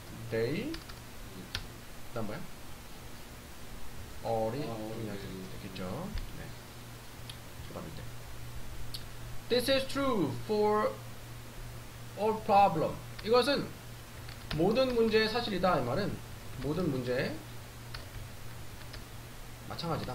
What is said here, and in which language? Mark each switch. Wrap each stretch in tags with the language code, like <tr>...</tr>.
<en>they</en> <ko>그다음 뭐야? all이 생략이 됐겠죠. 네. 받을 때.</ko> <en>This is true for all problem.</en> <ko>이것은 모든 문제의 사실이다. 이 말은 모든 문제에 마찬가지다.</ko>